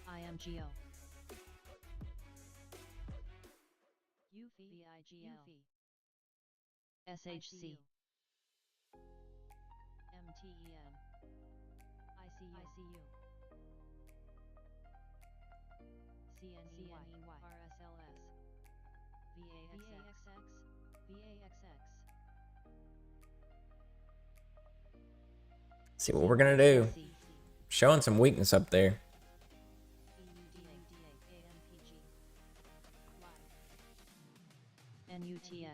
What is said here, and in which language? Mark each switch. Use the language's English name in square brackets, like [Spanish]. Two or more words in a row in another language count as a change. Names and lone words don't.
[English] IMGO. VIGL. SHC. MTEM. ICU. CNEY. RSLS. VAXX. See what we're gonna do. Showing some weakness up there. NUTX.